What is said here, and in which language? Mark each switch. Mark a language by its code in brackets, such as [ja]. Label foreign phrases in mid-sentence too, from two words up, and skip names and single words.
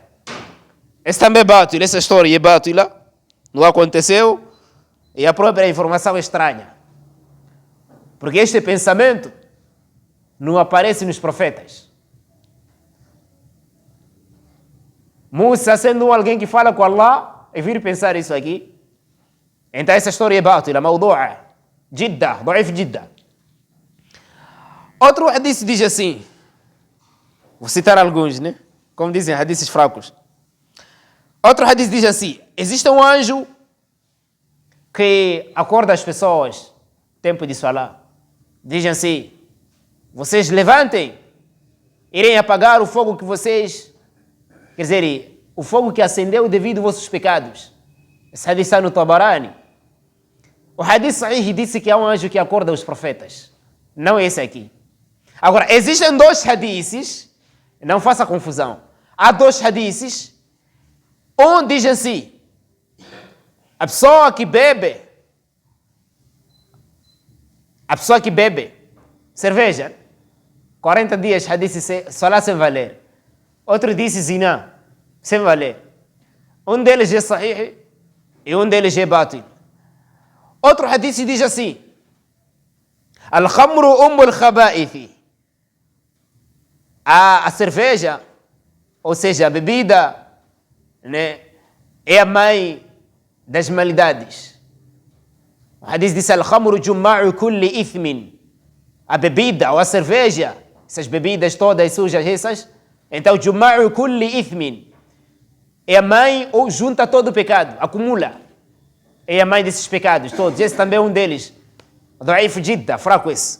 [pt] Esse também é bátila, essa história é bátila, não aconteceu, e a própria informação é estranha. Porque este pensamento não aparece nos profetas. Musa, sendo alguém que fala com Allah, e vir pensar isso aqui, então essa história é bátila, [ar] موضوعة جدا ضعيف جدا. [pt] Outro hadith diz assim, vou citar alguns, né? Como dizem, hadiths fracos. Outro hadith diz assim: existe um anjo que acorda as pessoas, tempo de salah. Diz assim: vocês levantem, irem apagar o fogo que vocês, quer dizer, o fogo que acendeu devido aos vossos pecados. Esse hadith está no Tabarani. O hadith sahih disse que há um anjo que acorda os profetas. Não é esse aqui. Agora, existem 2 hadiths, não faça confusão. Há 2 hadiths, um diz assim: a pessoa que bebe cerveja, 40 dias, hadith salah sem valer. Outro disse zina, sem valer. Um deles é sahih e um deles é batil. Outro hadith diz assim: [ar] الخمر أم الخبائث. [pt] A cerveja, ou seja, a bebida, né, é a mãe das maldades. O hadith diz: [ar] الخمر جماع كل إثم. [pt] A bebida ou a cerveja, essas bebidas todas sujas, essas, então [ar] جماع كل إثم [pt] é a mãe ou junta todo o pecado, acumula. É a mãe desses pecados todos. Esse também é um deles. [ar] ضعيف جدا, [pt] fraco esse.